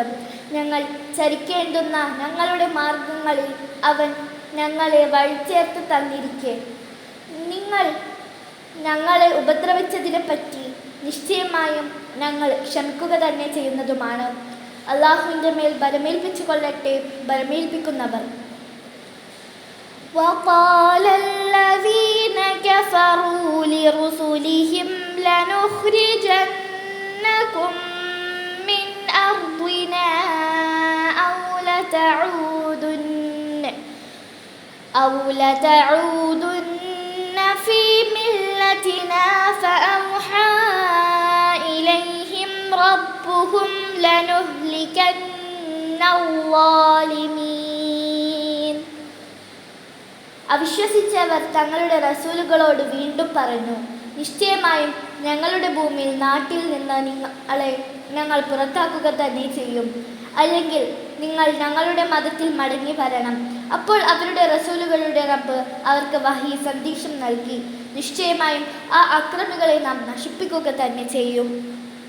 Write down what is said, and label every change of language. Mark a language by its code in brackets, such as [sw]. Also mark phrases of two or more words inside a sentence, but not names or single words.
[ml] ഞങ്ങൾ ചരിക്കേണ്ടുന്ന ഞങ്ങളുടെ മാർഗങ്ങളിൽ അവൻ ഞങ്ങളെ വഴിചേർത്ത് തന്നിരിക്കെ നിങ്ങൾ ഞങ്ങളെ ഉപദ്രവിച്ചതിനെപ്പറ്റി നിശ്ചയമായും ഞങ്ങൾ ക്ഷമിക്കുക തന്നെ ചെയ്യുന്നതുമാണ്. അല്ലാഹുവിൻ്റെ മേൽ ഭരമേൽപ്പിച്ചു കൊള്ളട്ടെ ഭരമേൽപ്പിക്കുന്നവർ. [ar] وقال الذين كفروا لرسلهم لنخرجنكم من أرضنا أو لتعودن في ملتنا فأوحى إليهم ربهم لنهلكن الظالمين. [ml] അവിശ്വസിച്ചവർ തങ്ങളുടെ റസൂലുകളോട് വീണ്ടും പറഞ്ഞു, നിശ്ചയമായും ഞങ്ങളുടെ ഭൂമിയിൽ നാട്ടിൽ നിന്ന് നിങ്ങളെ ഞങ്ങൾ പുറത്താക്കുക തന്നെ ചെയ്യും, അല്ലെങ്കിൽ നിങ്ങൾ ഞങ്ങളുടെ മതത്തിൽ മടങ്ങി വരണം. അപ്പോൾ അവരുടെ റസൂലുകളുടെ റബ്ബ് അവർക്ക് വഹി സന്ദേശം നൽകി, നിശ്ചയമായും ആ അക്രമികളെ നാം നശിപ്പിക്കുക തന്നെ ചെയ്യും.